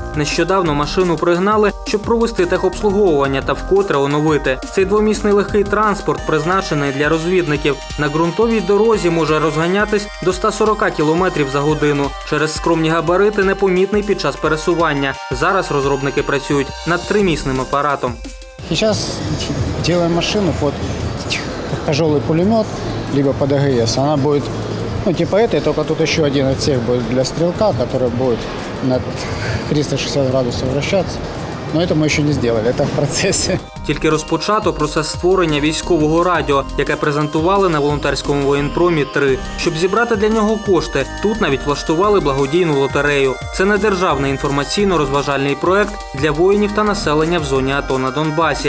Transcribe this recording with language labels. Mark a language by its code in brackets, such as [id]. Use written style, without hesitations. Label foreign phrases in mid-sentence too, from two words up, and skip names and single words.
[uk] Нещодавно машину пригнали, щоб провести техобслуговування та вкотре оновити. Цей двомісний легкий транспорт призначений для розвідників. На ґрунтовій дорозі може розганятись до 140 км за годину. Через скромні габарити непомітний під час пересування. Зараз розробники працюють над 3-місним апаратом. [ru] Сейчас делаем машину под тяжелый пулемет, либо под АГС. Она будет, типа этой, только тут еще один отсек будет для стрелка, который будет на 360 градусов вращаться. Но это мы еще не сделали, это в процессе. [uk] Тільки розпочато процес створення військового радіо, яке презентували на волонтерському воєнпромі 3. Щоб зібрати для нього кошти, тут навіть влаштували благодійну лотерею. Це не державний інформаційно-розважальний проект для воїнів та населення в зоні АТО на Донбасі.